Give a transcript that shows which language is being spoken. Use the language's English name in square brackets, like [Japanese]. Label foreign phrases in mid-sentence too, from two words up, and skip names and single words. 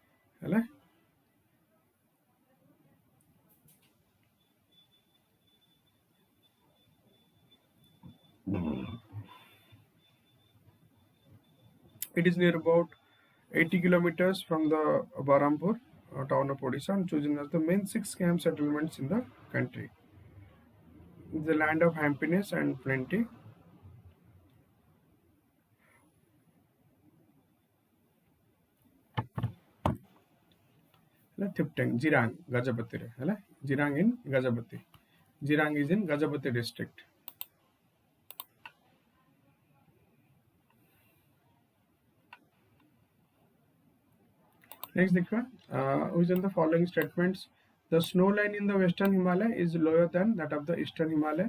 [English] It is near about 80 kilometers from the Barampur town of Odisha and chosen as the main 6 camp settlements in the country. The land of happiness and plenty. Thupten, Jirang, Gajapati. Jirang in Gajapati. Jirang is in Gajapati district. Next, which in the following statements, the snow line in the western Himalaya is lower than that of the eastern Himalaya.